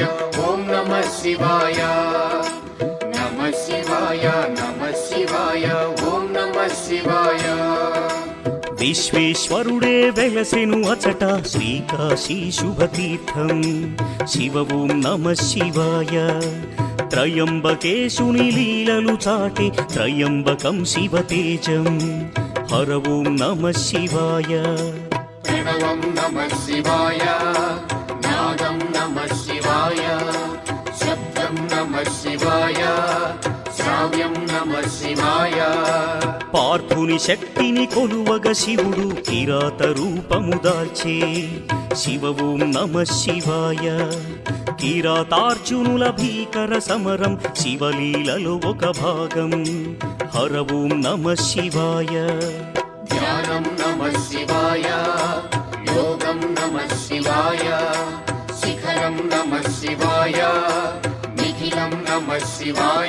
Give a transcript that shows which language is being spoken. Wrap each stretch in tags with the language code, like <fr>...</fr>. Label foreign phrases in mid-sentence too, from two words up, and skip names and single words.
<sa>ॐ नमः शिवाय नमः शिवाय नमः शिवाय ॐ नमः शिवाय</sa> <te>విశ్వేశ్వరుడే వెలసెను అచట శ్రీకాశీ శుభతీర్థం శివ</te> <sa>ఓం నమః శివాయ</sa> <te>త్రయంబకేశుని లీలలు చాటి త్రయంబకం శివతేజం హర</te> <sa>ఓం నమః శివాయ प्रणवं नमः शिवाय नादं नमः शिवाय शब्दं नमः शिवाय श्राव्यं नमः शिवाय</sa> <te>పార్థుని శక్తిని కొలువగ శివుడు కిరాత రూపము దాల్చే శివ</te> <sa>ఓం నమః శివాయ</sa> <te>కిరాతార్జునుల భీకర సమరం శివలీలలో ఒక భాగం హర</te> <sa>ఓం నమః శివాయ ध्यानं नमः शिवाय योगं नमः शिवाय शिखरं नमः शिवाय निखिलं नमः शिवाय</sa>